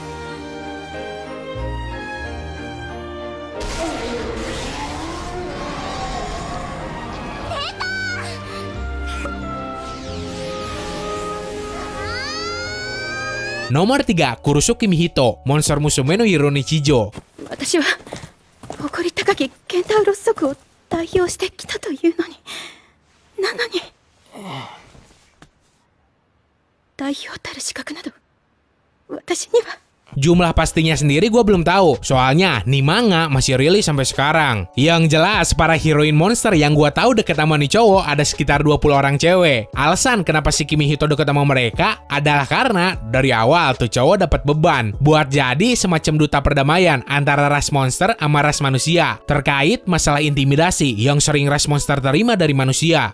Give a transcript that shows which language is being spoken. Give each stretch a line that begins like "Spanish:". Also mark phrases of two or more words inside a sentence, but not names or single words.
Indonesian: Nomor 3, Kurosuke Mihito, Monster Musume no Hiro Nichijou.
Japanese: 私は誇り高きケンタウロス族を代表してきたというのに、なのに代表たる資格など私には。
Indonesian: Jumlah pastinya sendiri gue belum tahu, soalnya nih manga masih rilis sampai sekarang. Yang jelas para heroin monster yang gue tahu deket sama nih cowok ada sekitar 20 orang cewek. Alasan kenapa si Kimihito deket sama mereka adalah karena dari awal tuh cowok dapat beban buat jadi semacam duta perdamaian antara ras monster sama ras manusia terkait masalah intimidasi yang sering ras monster terima dari manusia.